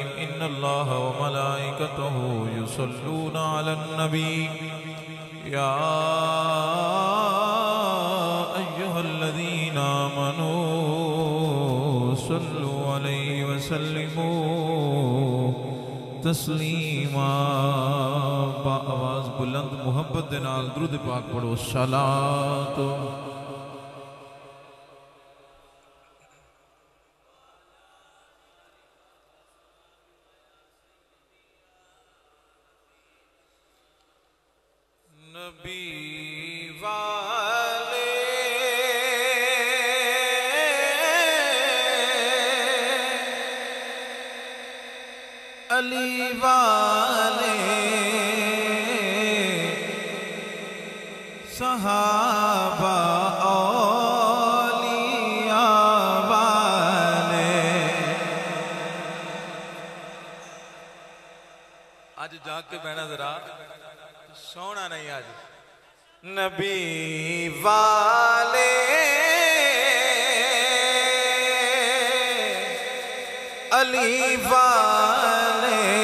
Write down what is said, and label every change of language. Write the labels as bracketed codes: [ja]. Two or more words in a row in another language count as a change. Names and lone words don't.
[ar] إن الله وملائكته يصلون على النبي يا أيها الذين آمنوا صلوا عليه وسلموا तस्लीमा। [pa] ਆਵਾਜ਼ ਬੁਲੰਦ ਮੁਹੱਬਤ ਦੇ ਨਾਲ ਦਰੂਦ ਪਾਕ ਪੜ੍ਹੋ। ਸਲਾਤ ਨਬੀ ਵਾਲੇ ਅਲੀ ਵਾਲੇ ਸਹਾਬਾ ਔਲੀਆ ਵਾਲੇ। ਅੱਜ ਜਾਗ ਕੇ ਬਹਿਣਾ ਜ਼ਰਾ, ਸੋਣਾ ਨਹੀਂ ਅੱਜ। ਨਬੀ ਵਾਲੇ ਅਲੀ ਵਾਲੇ